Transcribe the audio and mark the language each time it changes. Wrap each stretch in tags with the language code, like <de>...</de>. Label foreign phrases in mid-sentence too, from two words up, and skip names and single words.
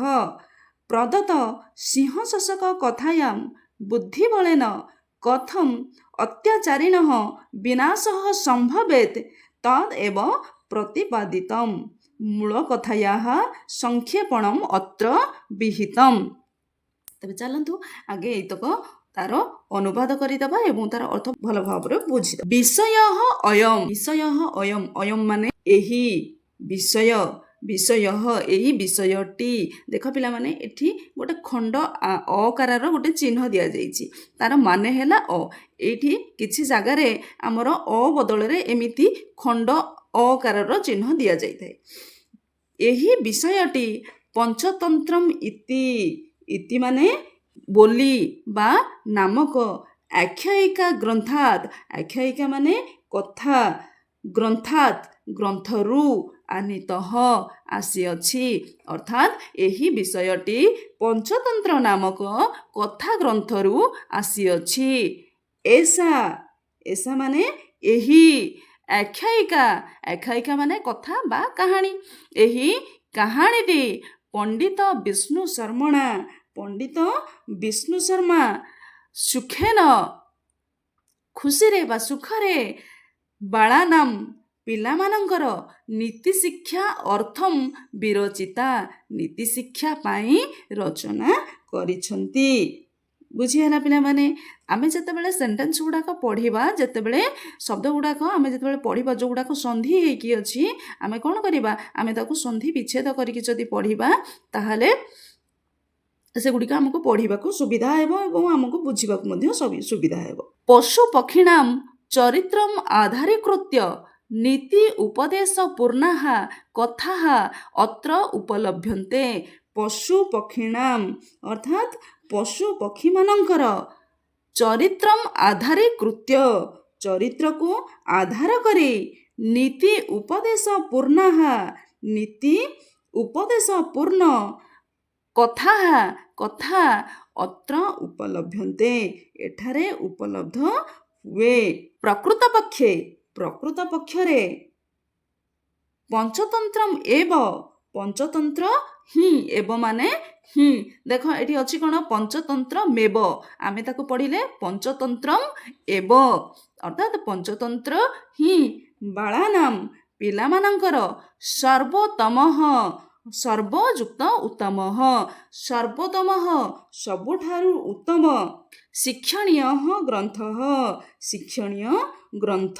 <sa>प्रदत्त सिंहशोषक कथायां बुद्धिबलेन कथम् अत्याचारिणः विनाशः सम्भवेत् तदेव प्रतिपादितम्। मूलकथायाः संक्षेपणम् अत्र विहितम्।</sa> <or>ତେବେ ଚଳନ୍ତୁ ଆଗେ ଏତକ ତାର ଅନୁବାଦ କରିଦେବା ଏବଂ ତାର ଅର୍ଥ ଭଲ ଭାବ ବୁଝି।</or> <sa>विषय अयम, विषय अयम,</sa> <or>ଅୟମ ମାନେ ଏହି ବିଷୟ, ବିଷୟ ଏହି ବିଷୟଟି। ଦେଖ ପିଲା ମାନେ ଏଠି ଗୋଟେ ଖଣ୍ଡ ଅକାର ଗୋଟେ ଚିହ୍ନ ଦିଆ ଯାଇଛି, ତାର ମାନେ ହେଲା ଅ। ଏଠି କିଛି ଜାଗାର ଆମର ଅ ବଦଳ ରେ ଏମିତି ଖଣ୍ଡ ଅକାର ଚିହ୍ନ ଦିଆ ଯାଇଥାଏ। ଏହି ବିଷୟଟି ପଞ୍ଚତନ୍ତ୍ରମ ଇତି, ଇତି ମାନେ ବୋଲି ବା ନାମକ,</or> <sa>आख्यायिका ग्रंथात्,</sa> <or>ଆଖ୍ୟାୟିକା ମାନେ କଥା, ଗ୍ରନ୍ଥାତ୍ ଗ୍ରନ୍ଥରୁ ଆନୀତଃ ଆସି ଅଛି। ଅର୍ଥାତ ଏହି ବିଷୟଟି ପଞ୍ଚତନ୍ତ୍ର ନାମକ କଥା ଗ୍ରନ୍ଥରୁ ଆସି ଅଛି। ଏଷା, ଏଷା ମାନେ ଏହି, ଆଖ୍ୟାୟିକା, ଆଖ୍ୟାୟିକା ମାନେ କଥା ବା କାହାଣୀ। ଏହି କାହାଣୀଟି ପଣ୍ଡିତ ବିଷ୍ଣୁ ଶର୍ମଣା, ପଣ୍ଡିତ ବିଷ୍ଣୁ ଶର୍ମା ସୁଖେନ ଖୁସି ରେ ବା ସୁଖରେ ବାଳାନାମ ପିଲାମାନଙ୍କର</or> <sa>नीति शिक्षा अर्थम विरचिता,</sa> <or>ନୀତି ଶିକ୍ଷା ପାଇଁ ରଚନା କରିଛନ୍ତି। ବୁଝିଗଲ ପିଲା ମାନେ ଆମେ ଯେତେବେଳେ ସେଣ୍ଟେନ୍ସ ଗୁଡ଼ାକ ପଢ଼ିବା, ଯେତେବେଳେ ଶବ୍ଦ ଗୁଡ଼ାକ ଆମେ ଯେତେବେଳେ ପଢ଼ିବା ଯୋ ଗୁଡ଼ାକ ସନ୍ଧି ହୋଇକି ଅଛି, ଆମେ କଣ କରିବା, ଆମେ ତାକୁ ସନ୍ଧି ବିଚ୍ଛେଦ କରିକି ଯଦି ପଢ଼ିବା ତାହାହେଲେ ସେ ଗୁଡ଼ିକ ଆମକୁ ପଢ଼ିବାକୁ ସୁବିଧା ହେବ ଏବଂ ଆମକୁ ବୁଝିବାକୁ ମଧ୍ୟ ସୁବିଧା ହେବ।</or> <sa>पशु पक्षिणां चरित्रम आधारीकृत्य नीति उपदेश पूर्णाः कथाः अत्र उपलभ्यन्ते। पशु पक्षिणां</sa> <or>ଅର୍ଥାତ ପଶୁ ପକ୍ଷୀ ମାନଙ୍କର</or> <sa>चरित्रम आधारीकृत्य,</sa> <or>ଚରିତ୍ର କୁ ଆଧାର କରି</or> <sa>नीति उपदेश पूर्णाः,</sa> <or>ନୀତି ଉପଦେଶ ପୂର୍ଣ୍ଣ କଥା, କଥା</or> <sa>अत्र उपलभ्यन्ते,</sa> <or>ଏଠାରେ ଉପଲବ୍ଧ ହୁଏ।</or> <sa>प्रकृत पक्षे,</sa> <or>ପ୍ରକୃତ ପକ୍ଷରେ</or> <sa>पंचतंत्रम एव,</sa> <or>ପଞ୍ଚତନ୍ତ୍ର ହିଁ, ଏବ ମାନେ ହିଁ। ଦେଖ ଏଠି ଅଛି କଣ? ପଞ୍ଚତନ୍ତ୍ର ମେବ, ଆମେ ତାକୁ ପଢ଼ିଲେ</or> <sa>पंचतंत्रम एव,</sa> <or>ଅର୍ଥାତ ପଞ୍ଚତନ୍ତ୍ର ହିଁ ବାଳାନାମ ପିଲାମାନଙ୍କର</or> <sa>सर्वोत्तमः, सर्वयुक्त उत्तमः, सर्वोत्तमः</sa> <or>ସବୁଠାରୁ ଉତ୍ତମ</or> <sa>शिक्षणीय ग्रंथः,</sa> <or>ଶିକ୍ଷଣୀୟ ଗ୍ରନ୍ଥ।</or>